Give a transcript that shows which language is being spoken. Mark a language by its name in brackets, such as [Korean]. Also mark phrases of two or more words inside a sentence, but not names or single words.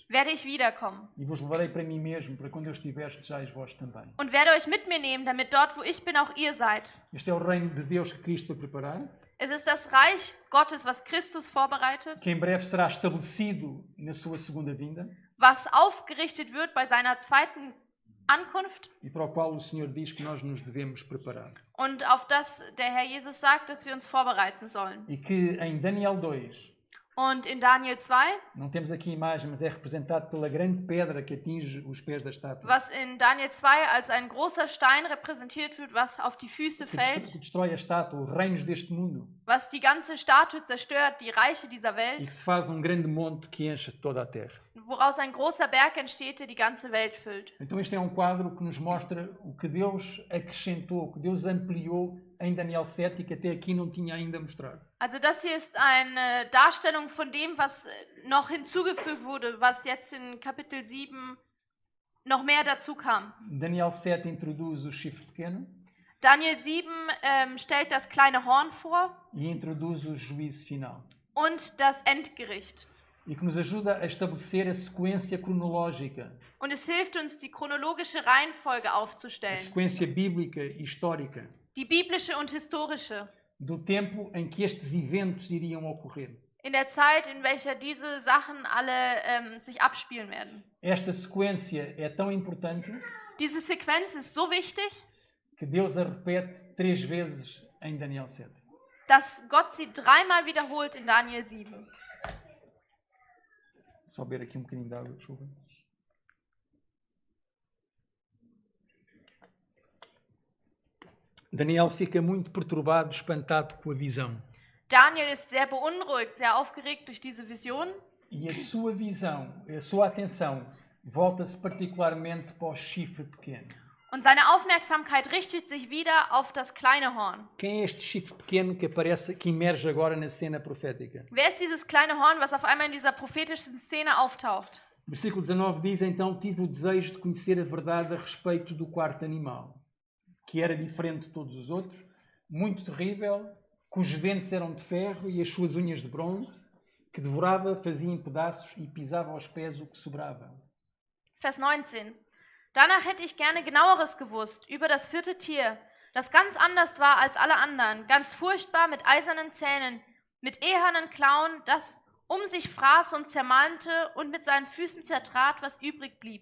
[German] werde ich wiederkommen. [Portuguese] E vos levarei para mim mesmo, para quando eu estiver, estejais vós também. [German] Und werde euch mit mir nehmen, damit dort, wo ich bin, auch ihr seid. [Portuguese] Este é o reino de Deus que Cristo vai preparar, [German] Es ist das Reich Gottes, was Christus vorbereitet, [Portuguese] que em breve será estabelecido na sua segunda vinda, [German] was aufgerichtet wird bei seiner zweiten Ankunft [Portuguese] e para o qual o Senhor diz que nós nos devemos preparar. [German] und auf das der Herr Jesus sagt, dass wir uns vorbereiten sollen. [Portuguese] E que em Daniel 2, [German] Und in Daniel 2, [Portuguese] não temos aqui imagem, mas é representado pela grande pedra que atinge os pés da estátua, [German] was in Daniel 2 als ein großer Stein repräsentiert wird, was auf die Füße fällt, [Portuguese] que destrói a estátua, os reinos deste mundo, [German] was die ganze Statue zerstört, die Reiche dieser [Portuguese] e [German] Welt, [Portuguese] que se faz um grande monte que enche toda a terra. [German] woraus ein großer Berg entsteht, der die ganze Welt füllt. [Portuguese] Então este é um quadro que nos mostra o que Deus acrescentou, o que Deus ampliou em Daniel 7 e que até aqui não tinha ainda mostrado. [German] Also das hier ist eine Darstellung von dem, was noch hinzugefügt wurde, was jetzt in Kapitel 7 noch mehr dazu kam. [Portuguese] Daniel 7 introduz o chifre pequeno [German] Daniel 7 stellt das kleine Horn vor [Portuguese] e introduz o juízo final. [German] und das Endgericht. [Portuguese] E que nos ajuda a estabelecer a sequência cronológica, [German] Und es hilft uns, die chronologische Reihenfolge [Portuguese] a [German] aufzustellen, [Portuguese] sequência bíblica e histórica [German] die biblische und historische, [Portuguese] do tempo em que estes eventos iriam ocorrer. [German] in der Zeit, in welcher diese Sachen alle sich abspielen werden. [Portuguese] Esta sequência é tão importante [German] Diese Sequenz ist so wichtig, [Portuguese] que Deus a repete 3 vezes em Daniel 7. [German] dass Gott sie dreimal wiederholt in Daniel 7. [Portuguese] Só beber aqui bocadinho de água, desculpa. Daniel fica muito perturbado, espantado com a visão. [German] Daniel ist sehr beunruhigt, sehr aufgeregt durch diese Vision. [Portuguese] E a sua visão, a sua atenção, volta-se particularmente para o chifre pequeno. [German] Und seine Aufmerksamkeit richtet sich wieder auf das kleine Horn. [Portuguese] Quem é este chifre pequeno que aparece, que emerge agora na cena profética? [German] Wer ist dieses kleine Horn, was auf einmal in dieser prophetischen Szene auftaucht? [Portuguese] Versículo 19 diz, então tive o desejo de conhecer a verdade a respeito do quarto animal, que era diferente de todos os outros, muito terrível, cujos dentes eram de ferro e as suas unhas de bronze, que devorava, fazia em pedaços e pisava aos pés o que sobrava. [German] Vers 19. Danach hätte ich gerne genaueres gewusst über das vierte Tier, das ganz anders war als alle anderen, ganz furchtbar mit eisernen Zähnen, mit ehernen Klauen, das sich fraß und zermalmte und mit seinen Füßen zertrat, was übrig blieb.